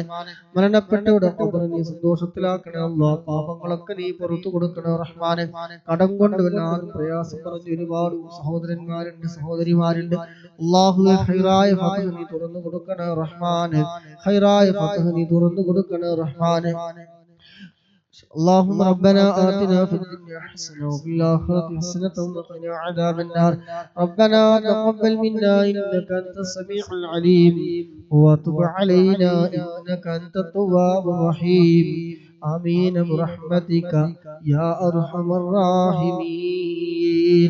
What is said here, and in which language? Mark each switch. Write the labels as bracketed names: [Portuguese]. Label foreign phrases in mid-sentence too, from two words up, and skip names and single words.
[Malayalam] മരണപ്പെട്ടവരുടെ ഖബർ നീ സന്തോഷത്തിലാക്കണേ അല്ലാഹ്. പാപങ്ങളൊക്കെ നീ പുറത്തു കൊടുക്കണേ റഹ്മാനെ. കടം കൊണ്ട് വല്ലാതെ പ്രയാസം പറഞ്ഞ ഒരുപാട് സഹോദരന്മാരുണ്ട് സഹോദരിമാരുണ്ട് അല്ലാഹുവേ ഹൈറായ ഫത്ഹ് നീ തുറന്നു കൊടുക്കണേ റഹ്മാനെ. ഹൈറായ ഫത്ഹ് നീ തുറന്നു കൊടുക്കണേ റഹ്മാനെ. [Arabic] اللهم ربنا آتنا في الدنيا حسنة وفي الآخرة حسنة وقنا عذاب النار. ربنا تقبل منا إنك أنت السميع العليم وتب علينا إنك أنت التواب الرحيم. آمين برحمتك يا أرحم الراحمين.